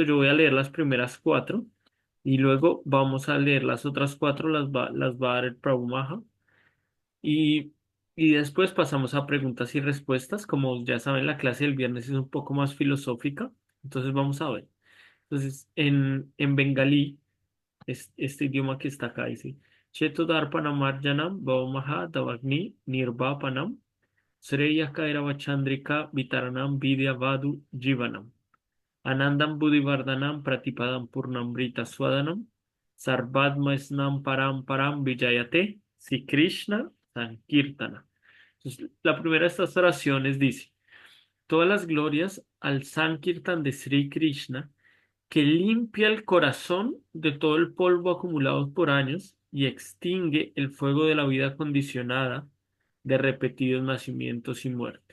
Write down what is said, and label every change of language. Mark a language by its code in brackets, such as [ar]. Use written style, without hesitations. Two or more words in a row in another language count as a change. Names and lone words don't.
[es] Yo voy a leer las primeras 4 y luego vamos a leer las otras 4, las va a dar el Prabhu Maha. Y Y después pasamos a preguntas y respuestas. Como ya saben, la clase del viernes es un poco más filosófica. Entonces vamos a ver. Entonces, en bengalí, este idioma que está acá dice, [sa] Cheto Darpanam Arjanam Bhaumaha Davagni Nirvapanam Sreya Kairava Chandrika Vitaranam Vidya Vadu Jivanam Anandam Buddhivardhanam Pratipadam Purnamrita Swadanam Sarvadma Snam Param Param Vijayate Si Krishna Sankirtana. [es] Entonces, la primera de estas oraciones dice, todas las glorias al Sankirtan de Sri Krishna, que limpia el corazón de todo el polvo acumulado por años y extingue el fuego de la vida condicionada de repetidos nacimientos y muertes.